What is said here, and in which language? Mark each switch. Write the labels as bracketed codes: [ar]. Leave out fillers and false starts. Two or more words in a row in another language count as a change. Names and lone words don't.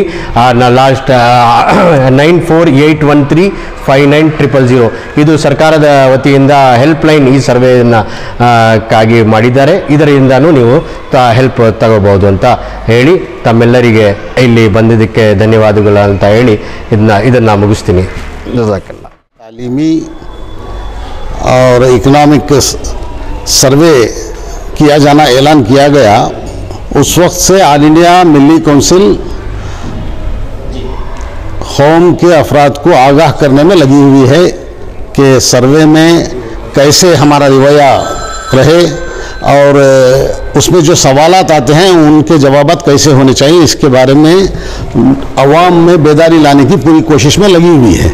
[kn] ಲಾಸ್ಟ್ 9481359000 ಇದು ಸರ್ಕಾರದ ವತಿಯಿಂದ ಹೆಲ್ಪ್ಲೈನ್ ಈ ಸರ್ವೆಯನ್ನು ಕ್ಕಾಗಿ ಮಾಡಿದ್ದಾರೆ। ಇದರಿಂದನೂ ನೀವು ಹೆಲ್ಪ್ ತಗೋಬಹುದು ಅಂತ ಹೇಳಿ ತಮ್ಮೆಲ್ಲರಿಗೆ ಇಲ್ಲಿ ಬಂದಿದ್ದಕ್ಕೆ ಧನ್ಯವಾದಗಳು ಅಂತ ಹೇಳಿ ಇದನ್ನು ಮುಗಿಸ್ತೀನಿ। [ur] ಜज़ाकल्लाह। تعلیمی اور [en] economic survey [ur] کیا جانا اعلان کیا گیا، اس وقت سے آل انڈیا ملی کونسل قوم کے افراد کو آگاہ کرنے میں لگی ہوئی ہے کہ سروے میں کیسے ہمارا رویہ رہے اور اس میں جو سوالات آتے ہیں ان کے جوابات کیسے ہونے چاہئیں، اس کے بارے میں عوام میں بیداری لانے کی پوری کوشش میں لگی ہوئی ہے.